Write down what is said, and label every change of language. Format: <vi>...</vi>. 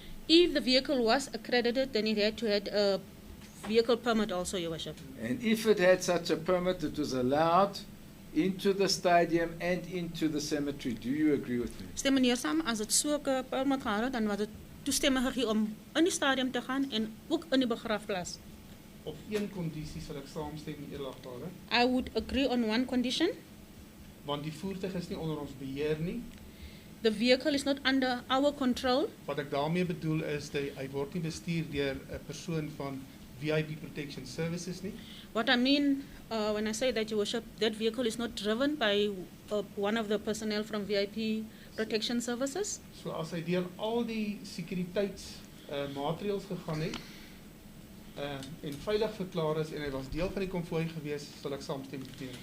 <en>If the vehicle was accredited, then it had to have a vehicle permit also, your worship. And if it had such a permit, it was allowed into the stadium and into the cemetery. Do you agree with me?</en> <af>Stem meneer saam, as dit so 'n permit gehad het, dan was dit toestemming gegee om in die stadium te gaan en ook in die begrafplaas. Op een kondisie sal ek saamstem, eerlagbare,</af> <en>I would agree on one condition.</en> <af>want die voertuig is nie onder ons beheer nie.</af> <en>The vehicle is not under our control.</en> <af>Wat ek daarmee bedoel is dat hy word nie bestuur deur 'n persoon van VIP Protection Services nie.</af> <en>What I mean when I say that, your worship, that vehicle is not driven by one of the personnel from VIP Protection Services.</en> <af>So as hy deur al die sekuriteits maatreëls gegaan het en veilig verklaar is en hy was deel van die konvooi gewees, sal ek saamstem met u.</af>